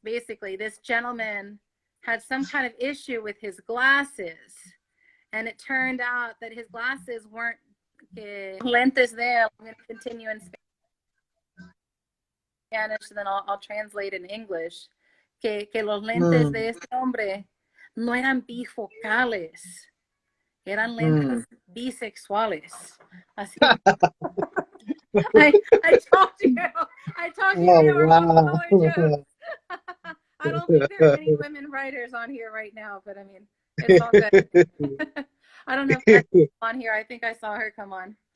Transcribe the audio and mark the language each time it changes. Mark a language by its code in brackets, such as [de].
[en] Basically, this gentleman had some kind of issue with his glasses, and it turned out that his glasses weren't lentes there. I'm going to continue in Spanish, and then I'll translate in English. [es] Que los lentes de este hombre no eran bifocales, eran lentes bisexuales. Así. [en] I told you they were all jokes. I don't think there are any women writers on here right now, but I mean, it's all good. I don't know if that's on here. I think I saw her come on.